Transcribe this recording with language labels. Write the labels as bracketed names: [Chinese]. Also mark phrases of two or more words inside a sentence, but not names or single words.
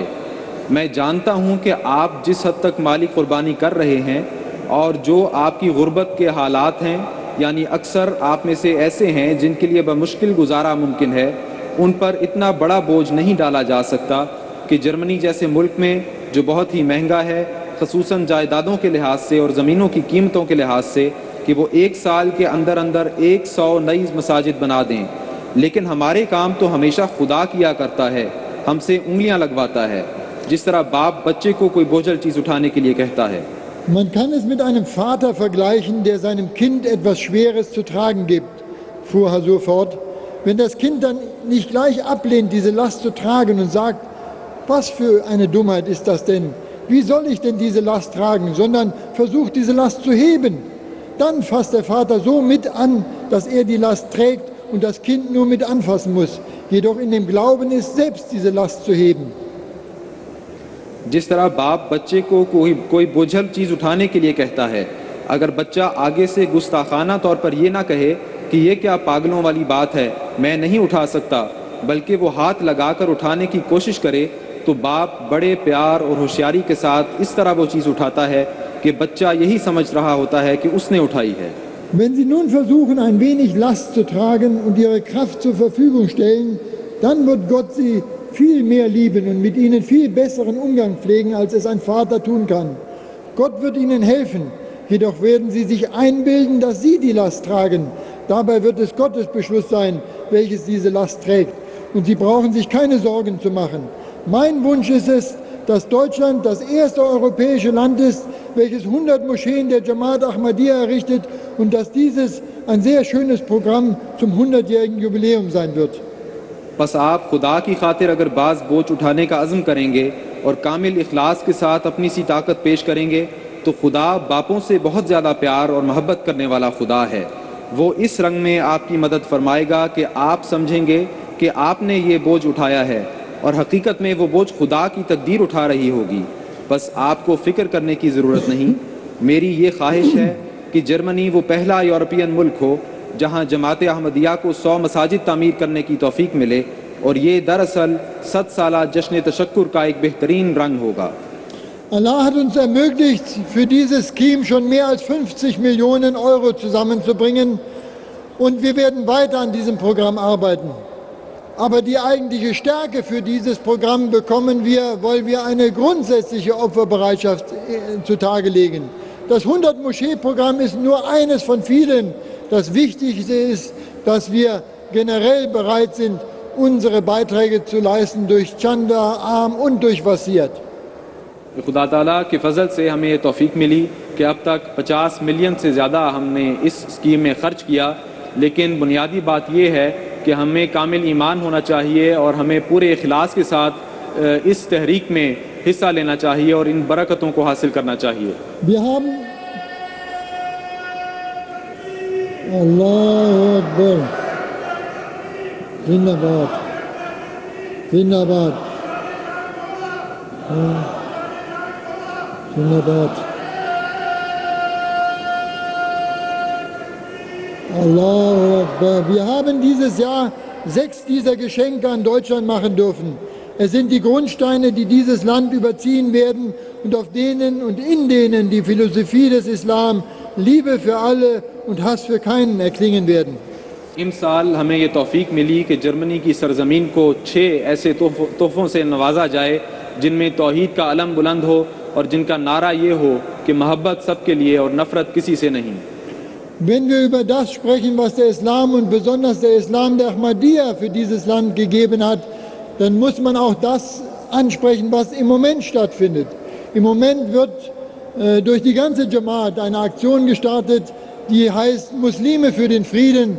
[Urdu] میں جانتا ہوں کہ آپ جس حد تک مالی قربانی کر رہے ہیں اور جو آپ کی غربت کے حالات ہیں، یعنی اکثر آپ میں سے ایسے ہیں جن کے لیے بمشکل گزارا ممکن ہے، ان پر اتنا بڑا بوجھ نہیں ڈالا جا سکتا کہ جرمنی جیسے ملک میں جو بہت ہی مہنگا ہے، خصوصاً جائیدادوں کے لحاظ سے اور زمینوں کی قیمتوں کے لحاظ سے، کہ وہ 1 سال کے اندر اندر 100 نئی مساجد بنا دیں. لیکن ہمارے کام تو ہمیشہ خدا کیا کرتا ہے، ہم سے انگلیاں لگواتا ہے، جس طرح باپ بچے کو کوئی بوجھل چیز اٹھانے کے لیے کہتا ہے. [German] Man kann es mit einem Vater vergleichen, der seinem Kind etwas Schweres zu tragen gibt, fuhr Hasur fort. Wenn das Kind dann nicht gleich ablehnt, diese Last zu tragen und sagt, was für eine Dummheit ist das denn? Wie soll ich denn diese Last tragen? Sondern versucht, diese Last zu heben. Dann fasst der Vater so mit an, dass er die Last trägt und das Kind nur mit anfassen muss. Jedoch in dem Glauben ist, selbst diese Last zu heben. [Urdu] جس طرح باپ بچے کو کوئی بوجھل چیز اٹھانے کے لیے کہتا ہے، اگر بچہ آگے سے گستاخانہ طور پر یہ نہ کہے کہ یہ کیا پاگلوں والی بات ہے، میں نہیں اٹھا سکتا، بلکہ وہ ہاتھ لگا کر اٹھانے کی کوشش کرے، تو باپ بڑے پیار اور ہوشیاری کے ساتھ اس طرح وہ چیز اٹھاتا ہے کہ بچہ یہی سمجھ رہا ہوتا ہے کہ اس نے اٹھائی ہے. [German] Wenn Sie nun versuchen, ein wenig Last zu tragen und Ihre Kraft zur Verfügung stellen, dann wird Gott Sie viel mehr lieben und mit Ihnen viel besseren Umgang pflegen, als es ein Vater tun kann. Gott wird Ihnen helfen, jedoch werden Sie sich einbilden, dass Sie die Last tragen. Dabei wird es Gottes Beschluss sein, welches diese Last trägt. Und Sie brauchen sich keine Sorgen zu machen. Mein Wunsch ist es, dass Deutschland das erste europäische Land ist, welches 100 Moscheen der Jamaat Ahmadiyya errichtet und dass dieses ein sehr schönes Programm zum 100-jährigen Jubiläum sein wird. [Urdu] بس آپ خدا کی خاطر اگر بعض بوجھ اٹھانے کا عزم کریں گے اور کامل اخلاص کے ساتھ اپنی سی طاقت پیش کریں گے، تو خدا باپوں سے بہت زیادہ پیار اور محبت کرنے والا خدا ہے. وہ اس رنگ میں آپ کی مدد فرمائے گا کہ آپ سمجھیں گے کہ آپ نے یہ بوجھ اٹھایا ہے اور حقیقت میں وہ بوجھ خدا کی تقدیر اٹھا رہی ہوگی. بس آپ کو فکر کرنے کی ضرورت نہیں۔ میری یہ خواہش ہے کہ جرمنی وہ پہلا یورپین ملک ہو جہاں جماعت احمدیہ کو 100 مساجد تعمیر کرنے کی توفیق ملے، اور یہ دراصل 100 سالہ جشن تشکر کا ایک بہترین رنگ ہوگا. [German] Allah hat uns ermöglicht, für dieses Scheme schon mehr als 50 Millionen Euro zusammenzubringen, und wir werden weiter an diesem Programm arbeiten. Aber die eigentliche Stärke für dieses Programm bekommen wir, weil wir eine grundsätzliche Opferbereitschaft zutage legen. Das 100-Moschee-Programm ist nur eines von vielen. Das Wichtigste ist, dass wir generell bereit sind, unsere Beiträge zu leisten durch Chanda, Arm und durch Wasiat. [Urdu] خدا تعالیٰ کے فضل سے ہمیں یہ توفیق ملی کہ اب تک 50 ملین سے زیادہ ہم نے اس اسکیم میں خرچ کیا، لیکن بنیادی بات یہ ہے کہ ہمیں کامل ایمان ہونا چاہیے اور ہمیں پورے اخلاص کے ساتھ اس تحریک میں حصہ لینا چاہیے اور ان برکتوں کو حاصل کرنا چاہیے. [Arabic] الله أكبر. [Urdu] زندہ باد۔ زندہ باد. Zindabad. [Arabic] الله أكبر. [German] Wir haben dieses Jahr 6 dieser Geschenke an Deutschland machen dürfen. Es sind die Grundsteine, die dieses Land überziehen werden und auf denen und in denen die Philosophie des Islam, Liebe für alle und Hass für keinen erklingen werden. [Urdu] امسال ہمیں یہ توفیق ملی کہ جرمنی کی سرزمین کو 6 ایسے تحفوں سے نوازا جائے جن میں توحید کا علم بلند ہو اور جن کا نعرہ یہ ہو کہ محبت سب کے لیے اور نفرت کسی سے نہیں. [German] Wenn wir über das sprechen, was der Islam und besonders der Islam der Ahmadiyya für dieses Land gegeben hat, dann muss man auch das ansprechen, was im Moment stattfindet. Im Moment wird durch die ganze Jamaat eine Aktion gestartet, die heißt Muslime für den Frieden.